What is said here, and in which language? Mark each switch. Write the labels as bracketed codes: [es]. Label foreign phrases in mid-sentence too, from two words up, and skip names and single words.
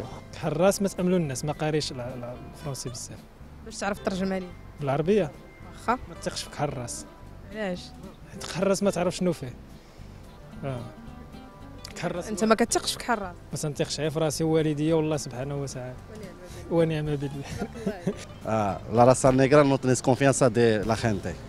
[ar] كحل الراس ما تأملوا الناس، ما قاريش الفرنسي بزاف. باش تعرف ترجمها لي بالعربيه واخا ما تثقش في كحل الراس. علاش؟ حيت كحل الراس ما تعرف شنو فيه. كحل الراس انت ما كتثقش في كحل الراس. ما تنثقش غير في راسي ووالديا والله سبحانه وتعالى ونعم بالله. [es] La raza negra no tienes confianza de la gente.